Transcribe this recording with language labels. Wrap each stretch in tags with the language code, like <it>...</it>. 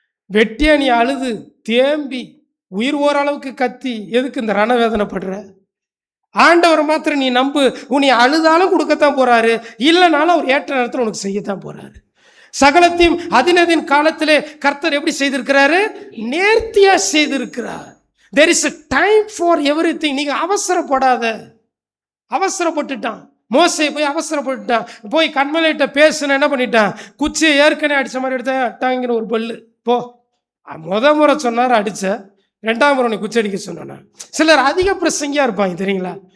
<ta>வெட்டியா நீ அழுது தேம்பி உயிர் ஓரளவுக்கு கத்தி எதுக்கு இந்த ரணவேதனைப்படுற? ஆண்டவர் மாத்திரம் நீ நம்பு, உன்னை அழுதாலும் கொடுக்கத்தான் போறாரு, இல்லைனாலும் அவர் ஏற்ற நேரத்தில் உனக்கு செய்யத்தான் போறாரு. சகலத்தையும் அதினதின் காலத்திலே கர்த்தர் எப்படி செய்திருக்கிறாரு? நேர்த்தியா செய்திருக்கிறார்.</ta> <en>There is a time for everything.</en> <ta>நீங்க அவசரப்படாத. அவசரப்பட்டுட்டான் மோசே, போய் அவசரப்பட்டுட்டான், போய் கண்மலையிட்ட பேசுன என்ன பண்ணிட்டான், குச்சியை ஏற்கனவே அடித்த மாதிரி எடுத்த அட்டாங்கிற ஒரு பல்லு போ. முறை சொன்னார் அடித்த, 2ஆம் முறை நீ குச்சி அடிக்க சொன்னா. சிலர் அதிக பிரசங்கியாக இருப்பாங்க தெரியுங்களா?</ta>